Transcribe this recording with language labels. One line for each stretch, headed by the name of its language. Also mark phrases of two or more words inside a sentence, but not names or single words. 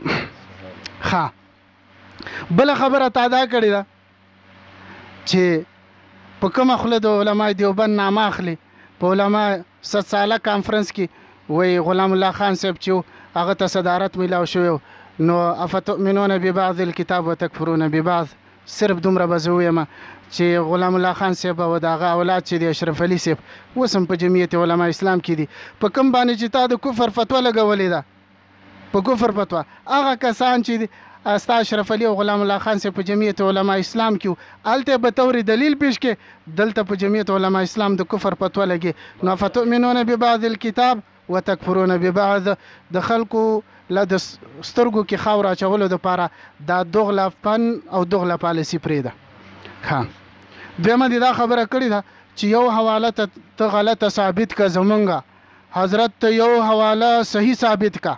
Pashto: ښه، بله خبره تا دا کړې ده چې په کومه خوله د علماء دیوبند نامه اخلي. په علماء 100 ساله کانفرنس کې وایي غلام الله خان صاحب چې هغه ته صدارت میلاو شوی نو
Arabic: افتؤمنون ببعض الكتاب وتکفرون ببعض.
Pashto: صرف دومره به زه ویم چې غلام الله خان صاحب او د هغه اولاد چې دی اشرف علي صاحب اوس هم په جمعیت علما اسلام کې دي. په کوم باندې چې تا د کفر فتوا لګولې ده په کفر فتوا هغه کسان چې دي ستا اشرف علي او غلام الله خان صاحب په جمعیت علما اسلام کې هلته به طور دلیل پیش کې دلته په جمعیت علما اسلام د کفر فتوا لګي. نو
Arabic: فتؤمنون ببعض الكتاب وتکفرون ببعض
Pashto: د خلکو له د سترګو کې خاور اچولو دپاره دا دغله فن او دغله پالیسي پرېږده. ښه دویمه دې دا خبره کړې ده چې یو حواله ته غلطه ثابت که زمونږه حضرت ته یو حواله صحیح ثابت که.